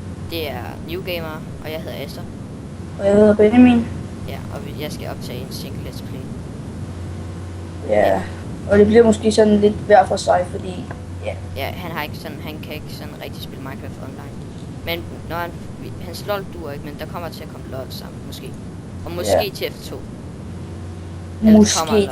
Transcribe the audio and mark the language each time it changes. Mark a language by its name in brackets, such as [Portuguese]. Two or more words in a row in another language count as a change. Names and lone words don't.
[Danish] Det er New Gamer, og jeg hedder Esther. Og jeg hedder Benjamin. Ja, og jeg skal optage en single [English] let's play. [Danish] Ja, og det bliver måske sådan lidt hver for sig, fordi Ja, han kan ikke sådan rigtig spille Minecraft online. Men når hans LOL duer ikke, men der kommer til at komme LOL sammen, måske. Og måske til F2. Måske.